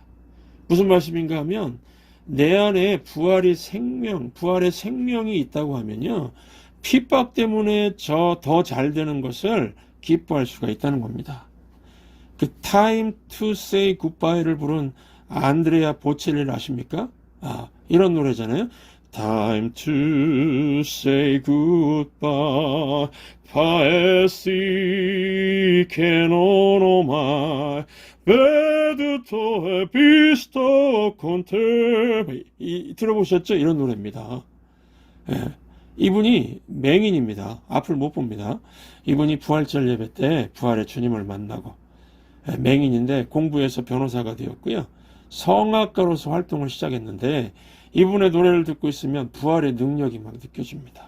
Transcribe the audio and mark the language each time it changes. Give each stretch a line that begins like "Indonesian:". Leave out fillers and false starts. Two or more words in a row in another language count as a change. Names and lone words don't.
Korean: 무슨 말씀인가 하면 내 안에 부활의 생명이 있다고 하면요. 핍박 때문에 더 잘 되는 것을 기뻐할 수가 있다는 겁니다. 그 Time to Say Goodbye를 부른 안드레아 보첼리를 아십니까? 이런 노래잖아요.
English: Time to say goodbye,
Italian: paesi che non ho mai veduto e visto con te.
Korean: 들어보셨죠? 이런 노래입니다. 예. 이분이 맹인입니다. 앞을 못 봅니다. 이분이 부활절 예배 때 부활의 주님을 만나고 맹인인데 공부해서 변호사가 되었고요. 성악가로서 활동을 시작했는데 이분의 노래를 듣고 있으면 부활의 능력이 막 느껴집니다.